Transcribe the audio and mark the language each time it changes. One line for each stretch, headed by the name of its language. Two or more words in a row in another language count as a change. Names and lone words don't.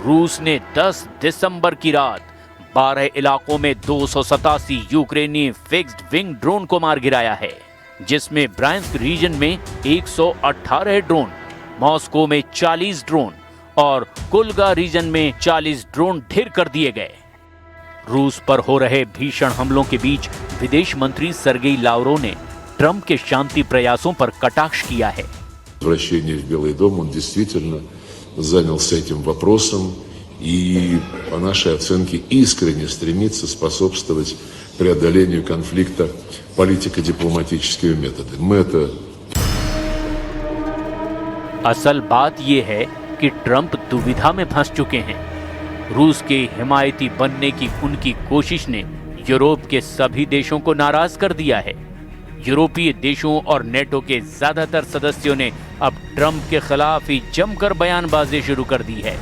Hindi: रूस ने 10 दिसंबर की रात 12 इलाकों में 287 यूक्रेनी
English: fixed wing
Hindi: ड्रोन को मार गिराया है, जिसमें ब्रांस्क रीजन में 118 ड्रोन, मॉस्को में 40 ड्रोन और कुल्गा रीजन में 40 ड्रोन ढेर कर दिए गए। रूस पर हो रहे भीषण हमलों के बीच विदेश मंत्री सर्गेई लावरोव ने ट्रंप के शांति प्रयासों पर कटाक्ष किया है।
Russian: Возвращение в Белый дом, он действительно занялся этим вопросом и, по нашей оценке, искренне стремится способствовать преодолению конфликта политико-дипломатическими методами. Мы это...
Hindi: असल बात यह है कि ट्रंप दुविधा में फंस चुके हैं। रूस के हिमायती बनने की उनकी कोशिश ने यूरोप के सभी देशों को नाराज कर दिया है। यूरोपीय देशों और नेटो के ज्यादातर सदस्यों ने अब ट्रंप के खिलाफ ही जमकर बयानबाजी शुरू कर दी है।